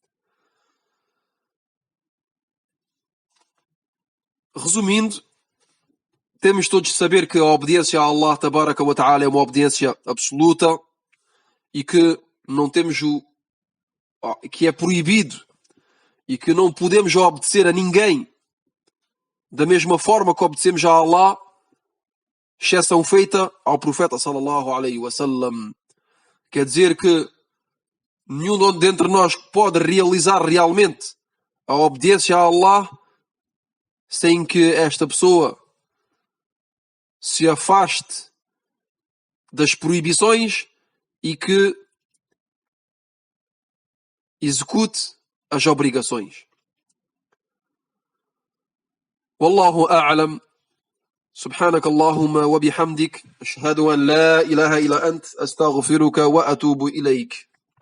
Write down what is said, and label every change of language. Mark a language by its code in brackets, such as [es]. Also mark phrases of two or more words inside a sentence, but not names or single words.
[pt] Resumindo, temos todos de saber que a obediência a [ar] الله تبارك وتعالى [pt] é uma obediência absoluta e que não temos que é proibido e que não podemos obedecer a ninguém da mesma forma que obedecemos a Allah, exceção feita ao profeta [ar] صلى الله عليه وسلم. [pt] Quer dizer que nenhum dentre nós pode realizar realmente a obediência a Allah sem que esta pessoa se afaste das proibições e que execute as obrigações. [ar] والله أعلم. سبحانك اللهم وبحمدك أشهد أن لا إله إلا أنت أستغفرك وأتوب إليك